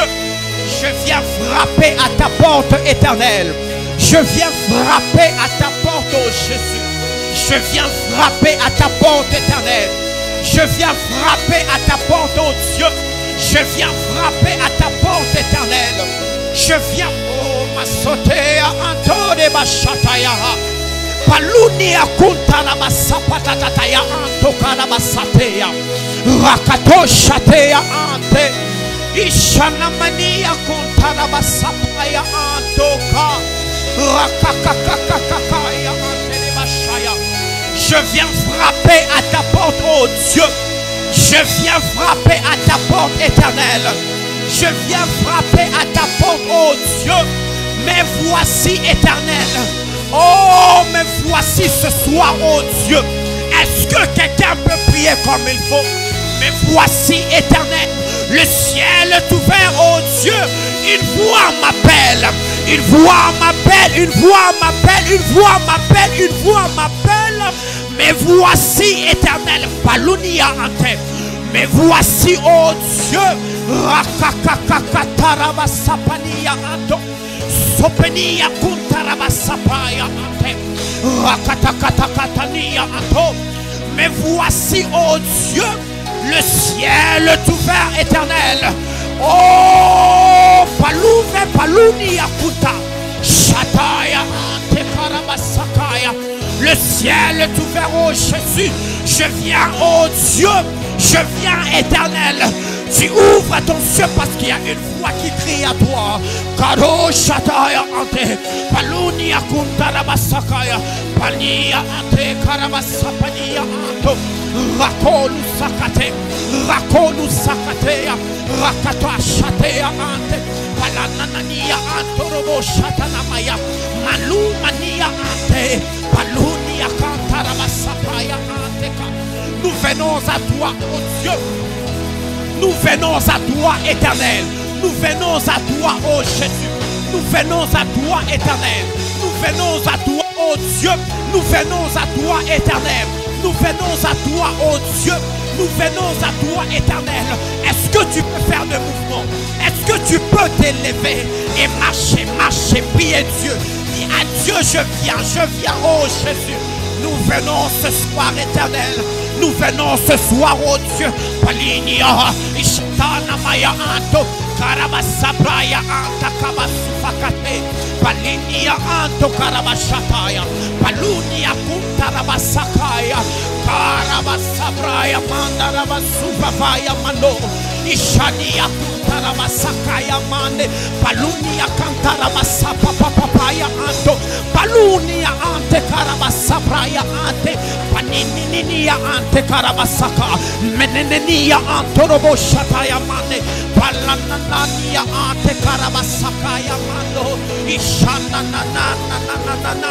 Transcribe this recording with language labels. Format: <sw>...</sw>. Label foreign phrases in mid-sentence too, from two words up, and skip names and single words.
<fr>Je viens frapper à ta porte éternelle. Je viens frapper à ta porte, oh Jésus. Je viens frapper à ta porte éternelle. Je viens frapper à ta porte, oh Dieu. Je viens frapper à ta porte éternelle. Je viens, oh ma sotea, Antone Bashataya. Paluni akunta la masapatataya antoka la masatea. Rakato shatea ante. Ishanamania kunta la masapaya antoka. Rakakakakakaya ante le bashaya. Je viens frapper à ta porte, oh Dieu. Je viens frapper à ta porte éternelle. Je viens frapper à ta porte, oh Dieu. Mais voici éternelle. Oh, mais voici ce soir, oh Dieu. Est-ce que quelqu'un peut prier comme il faut? Mais voici éternel. Le ciel est ouvert, oh Dieu. Une voix m'appelle. Une voix m'appelle, une voix m'appelle, une voix m'appelle, une voix m'appelle. Mais voici, Éternel, Palunia ante. Mais voici, oh Dieu, Rakakakakatarabasapania anto. Sopenia kuntarabasapaya ante. Rakatakatakatania anto. Mais voici, oh Dieu, le ciel est ouvert, Éternel. Oh, Palouve, Palounia kuta. Shataya ante karabasakaya. Le ciel est ouvert, oh Jésus. Je viens, oh Dieu. Je viens, Éternel. Tu ouvres ton ciel parce qu'il y a une voix qui crie à toi. Karo Shataya ante. Palunia kuntarabasakaya. Pania ante karabasapania anto. Rakonu sakate. Rakonu sakatea. Rakata shatea ante. Palanania antorobo shatanamaya. Malu mania ante. Palunia kantarabasapaya ante. Nous venons à toi, oh Dieu. Nous venons à toi, Éternel. Nous venons à toi, oh Jésus. Nous venons à toi, Éternel. Nous venons à toi, oh Dieu. Nous venons à toi, Éternel. Nous venons à toi, oh Dieu. Nous venons à toi, Éternel. Est-ce que tu peux faire le mouvement? Est-ce que tu peux t'élever et marcher, marcher, prier Dieu? Dis à Dieu, je viens, oh Jésus. Nous venons ce soir, Éternel. Nous venons ce soir, oh Dieu. Palinia, Ishtana Maya Anto, Karabasabraya Anta Kabasufakate, Palinia Anto Karabashataya, Palunia Kuntarabasakaya, Karabasabraya Mandarabasufavaya Mano, Ishania Kuntarabasakaya Mane, Palunia Kantarabasapa Papaya Anto, Palunia Ante Karabasabraya Ante, Panininia Ante Karabasaka, Menenia Antorobo Shataya Mane, Palanania Ante Karabasakaya Mano, Ishana Nana.</fr>